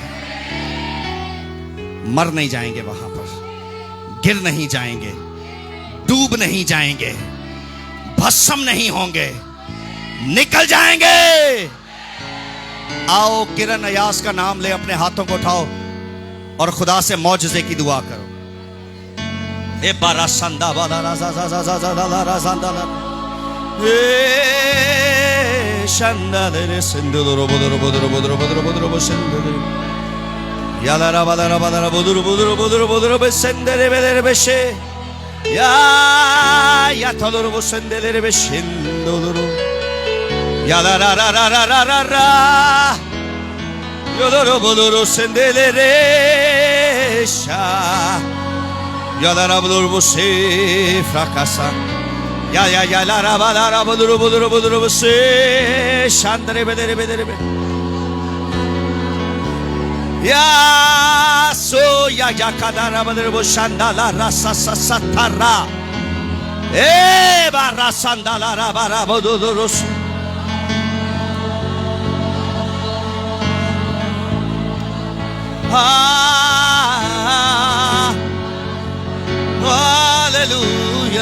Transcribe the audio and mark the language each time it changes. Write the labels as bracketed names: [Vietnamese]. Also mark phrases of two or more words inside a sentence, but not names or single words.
[Hindi] मर नहीं जाएंगे, वहां पर गिर नहीं जाएंगे, डूब नहीं जाएंगे, भस्म नहीं होंगे, निकल जाएंगे। आओ किरण अयास का नाम ले, अपने हाथों को उठाओ और खुदा से मौजज़े की दुआ करो। ए बारा संदा वाला राजा राजा राजा राजा संदा ए शंदा रे सिंदू रो बोदरो बोदरो बोदरो बोदरो बोदरो सिंदू याला रा बाला बोदरो बोदरो बोदरो बोदरो बेसेंदरे बेदरे बेशे या थोदरो बोसेंदरे बेशिंदो याला रा रा रा रा रा रा योदरो बोदरो सेंदरे शा याला रा बोदरो बोसे फ्राकासा या ला रा बाला रा बोदरो बोदरो बोदरो बोसे शांतरे बेदरे बेदरे बे या सो या kadara बोदरो बो शांदाला रासा सा थारा ए बारा शांदाला रा बारा बोदरो हालेलुया।